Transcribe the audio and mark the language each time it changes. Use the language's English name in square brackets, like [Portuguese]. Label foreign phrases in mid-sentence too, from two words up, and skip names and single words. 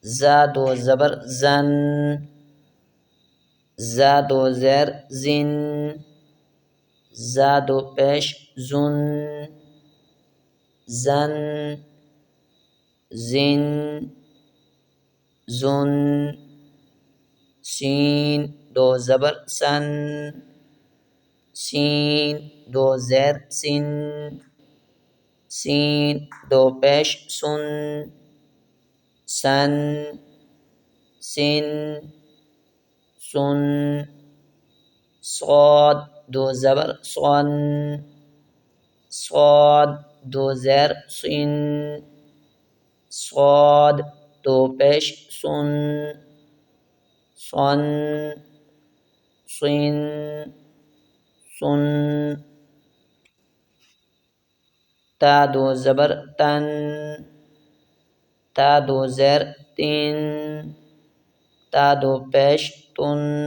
[Urdu] زا دو زبر زن، زا دو زیر زن، زا دو پیش زن، زن، زن، زن، سین دو زبر سن، سین دو زیر سن، سین دو پیش سن، سن، سن، سن، صاد دو زبر صن، صاد دو زیر سن، صاد دو پیش سن، صن، صن، سن، تا دو زبر تن، تا دو زیر تین، تا دو پیش تن،